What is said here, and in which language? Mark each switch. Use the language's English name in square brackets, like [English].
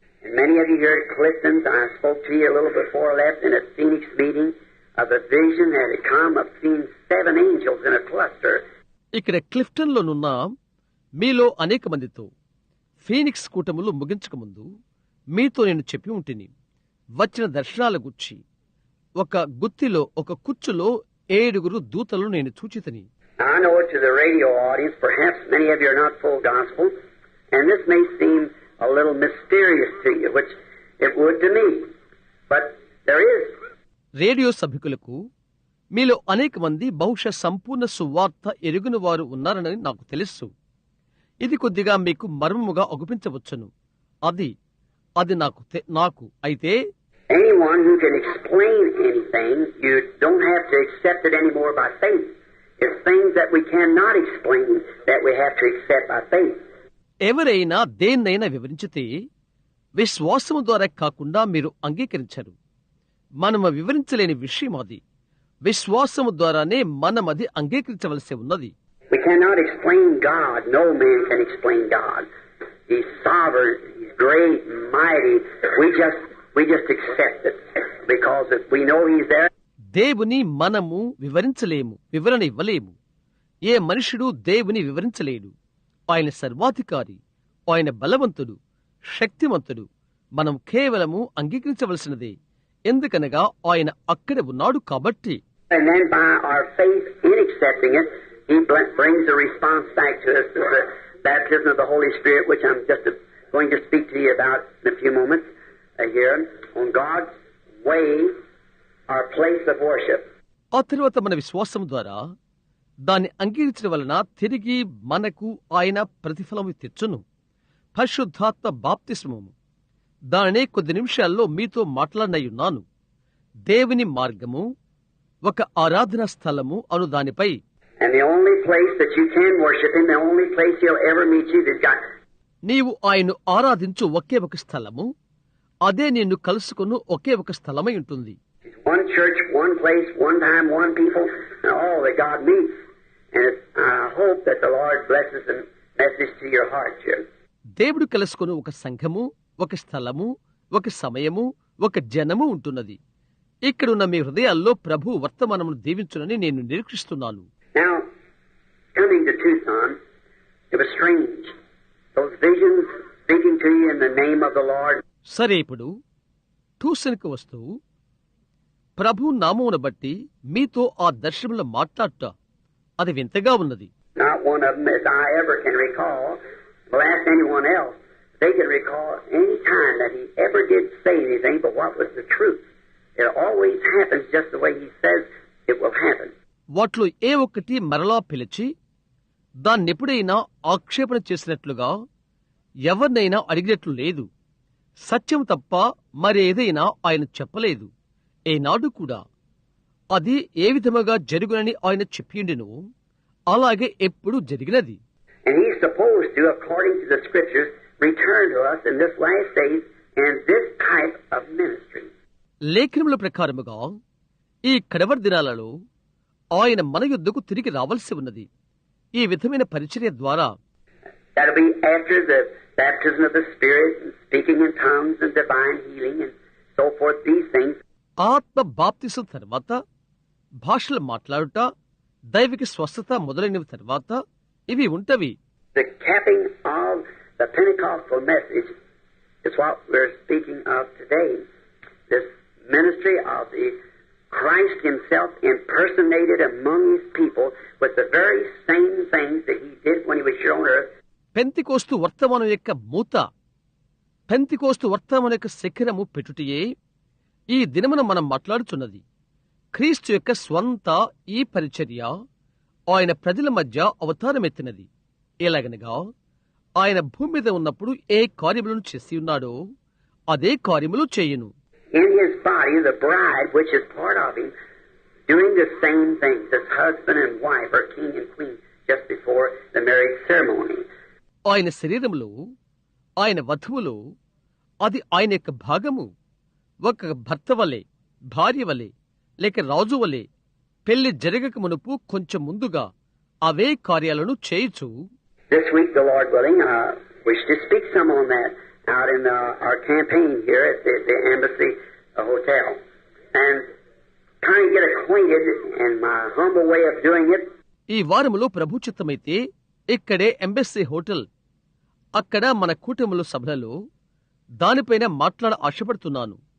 [English] Many of you here at Clifton's, I spoke to you a little before I left in a Phoenix meeting of a vision that had come of seeing 7 angels in a cluster. [Telugu] ఇక్కడ క్లిఫ్టన్లోనున్న మీలో అనేక మందితో Phoenix కూటములు ముగించకముందు మీతో నేను చెప్పి ఉంటిని. వచ్చిన దర్శనాల గుచ్చి ఒక గుత్తిలో, ఒక కుచ్చులో 7 దూతలు నేను చూచితిని. I know it to the radio audience, perhaps many of you are not full gospel, and this may seem a little mysterious to you, which it would to me, but there is. Radio సభికులకు మీలో అనేక మంది బహుశా సంపూర్ణ సువార్త ఎరుగుని వారు ఉన్నారని నాకు తెలుసు. ఇది కొద్దిగా మీకు మర్మముగా అగుపించవచ్చును. అది నాకు అయితే [English] anyone who can explain anything, you don't have to accept it anymore by faith. It's things that we cannot explain that we have to accept by faith. [Telugu] ఎవరైనా దేన్నైనా వివరించితే విశ్వాసము ద్వారా కాకుండా మీరు అంగీకరించరు. మనము వివరించలేని విషయం అది. విశ్వాసము ద్వారానే మనమది అంగీకరించవలసి ఉన్నది. [English] We cannot explain God. No man can explain God. He's sovereign. He's great and mighty. We just accept it because we know He's there. [Telugu] దేవుని మనము వివరణ ఇవ్వలేము. ఏ మనుషుడు దేవుని వివరించలేడు. ఆయన సర్వాధికారి, ఆయన బలవంతుడు, శక్తిమంతుడు. మనం కేవలము అంగీకరించవలసినదే. ఎందుకనగా ఆయన అక్కడ ఉన్నాడు కాబట్టి. [English] And then by our faith in accepting it, He brings a response back to us through the baptism of the Holy Spirit, which I'm just going to speak to you about in a few moments here on God's way, our place of worship. [Telugu] ఆ తరువాత మన విశ్వాసం ద్వారా దాన్ని అంగీకరించడం వలన తిరిగి మనకు ఆయన ప్రతిఫలము తెచ్చును. పరిశుద్ధాత్మ బాప్తిస్మము దానినే కొద్ది నిమిషాల్లో మీతో మాట్లాడనయ్యున్నాను. దేవుని మార్గము ఒక ఆరాధనా స్థలము అను దానిపై [English] And the only place that you can worship Him, the only place He'll ever meet you, is God. [Telugu] నీవు ఆయన్ను ఆరాధించు ఒకే ఒక స్థలము, అదే నిన్ను కలుసుకుని ఒకే ఒక స్థలమై ఉంటుంది. [English] One church, one place, one time, one people, and all that God meets. And I hope that the Lord blesses the message to your heart, Jim. [Telugu] దేవుడు కలుసుకుని ఒక సంఘము, ఒక స్థలము, ఒక సమయము, ఒక జనము ఉంటున్నది. ఇక్కడున్న మీ హృదయాల్లో ప్రభు వర్తమానమును దీవించునని నేను నిరీక్షిస్తున్నాను. [English] Now, coming to Tucson, it was strange. Those visions speaking to you in the name of the Lord. [Telugu] సరే, ఇప్పుడు ట్యూషన్కి వస్తూ ప్రభు నామమును బట్టి మీతో ఆ దర్శనములు మాట్లాడట అది వింతగా ఉన్నది. [English] Not one of them, as I ever can recall, will ask anyone else. They can recall any time that he ever did say anything, but what was the truth. It always happens just the way he says it will happen. [Telugu] వాటిలో ఏ ఒక్కటి మరలా పిలిచి దాన్నెప్పుడైనా ఆక్షేపణ చేసినట్లుగా ఎవరినైనా అడిగినట్లు లేదు. సత్యం తప్ప మరేదైనా ఆయన చెప్పలేదు. ఏనాడు కూడా అది ఏ విధముగా జరుగునని ఆయన చెప్పిండెను, అలాగే ఎప్పుడు జరిగినది. [English] And he's supposed to, according to the scriptures, return to us in this last days and this type of ministry. [Telugu] లేఖనముల ప్రకారముగా ఈ కడవరి దినాలలో ఆయన మన యొద్దకు తిరిగి రావాల్సి ఉన్నది. ఈ విధమైన పరిచర్య ద్వారా [English] That'll be after the baptism of the Spirit and speaking in tongues and divine healing and so forth, these things. [Telugu] ఆత్మ బాప్తిసం తర్వాత భాషలు మాట్లాడుట, దైవిక స్వస్థత మొదలైనవి తర్వాత ఇవి ఉంటవి. [English] The capping of the Pentecostal message is what we're speaking of today. This ministry of the Christ himself impersonated among his people with the very same things that he did when he was here on earth. [Telugu] Pentecost వర్తమానం యొక్క మూత, పెంతికోస్తు వర్తమానం యొక్క శిఖరము పెట్టుటయే ఈ దినమున మనం మాట్లాడుచున్నది. క్రీస్తు యొక్క స్వంత ఈ పరిచర్య ఆయన ప్రజల మధ్య అవతారమెత్తినది. ఎలాగనగా ఆయన భూమి మీద ఉన్నప్పుడు ఏ కార్యములను చేసి ఉన్నాడో అదే కార్యములు చేయును. [English] In his body, the bride, which is part of him, doing the same things as husband and wife or king and queen just before the marriage ceremony. [Telugu] ఆయన శరీరములో, ఆయన వధువులో అది ఆయన యొక్క భాగము. ఒక భర్త వలె, భార్య వలె, లేక రాజు వలె పెళ్లి జరగక మునుపు కొంచెం ముందుగా అవే కార్యాలను చేయుచు. [English] This week, the Lord willing, I wish to speak some on that out in our campaign here at the Embassy Hotel. And kind of get acquainted in my humble way of doing it. [Telugu] ఈ వారములో ప్రభు చిత్తమైతే ఇక్కడే embassy hotel అక్కడ మన కూటముల సభలలో దానిపైన మాట్లాడ ఆశపడుతున్నాను.